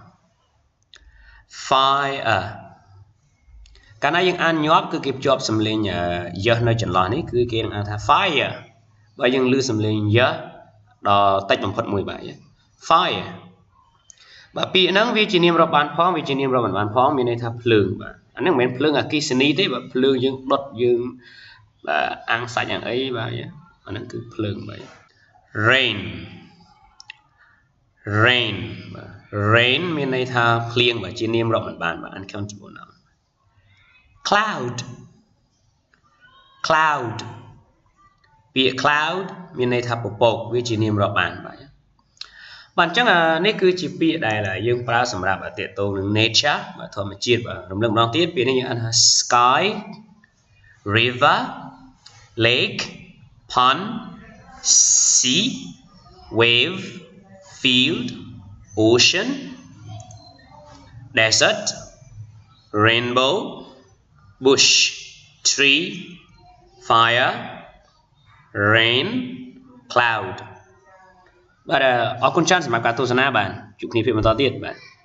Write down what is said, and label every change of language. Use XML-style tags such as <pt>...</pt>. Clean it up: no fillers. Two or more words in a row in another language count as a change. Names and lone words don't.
<km>fire កាលណាយើងអានញាប់គឺគេភ្ជាប់សំឡេងយះនៅចន្លោះនេះគឺគេនឹងអានថា fire បើយើងឮសំឡេងយះដល់តិចបំផុតមួយបាទ fire បាទពាក្យហ្នឹងវាជានាមរាប់បានផងវាជានាមរាប់មិនបានផងមានន័យថាភ្លើងបាទអាហ្នឹងមិនមែនភ្លើងអគ្គិសនីទេបាទភ្លើងយើងដុតយើងបាទអាំងសាច់យ៉ាងអីបាទអាហ្នឹងគឺភ្លើងបាទ rain rain បាទ rain មានន័យថាភ្លៀងបាទជានាមរាប់មិនបានបាទ</km> <en>uncountable noun</en> <km>cloud cloud ពា ក្យ cloud មានន័យថាពពកវាជានាមរាប់បានបាទ បាទអញ្ចឹងនេះគឺជាពាក្យដែលយើងប្រើសម្រាប់ ទាក់ទងនឹង nature បាទធម្មជាតិបាទរំលឹកម្ដងទៀតពាក្យនេះយើងអានថា</km> <en>sky river lake pond sea wave field ocean desert rainbow bush tree fire rain cloud</en> <km>បាទអរគុណច្រើនសម្រាប់ការទស្សនាបាទជួបគ្នាពេលបន្តទៀតបាទ</km>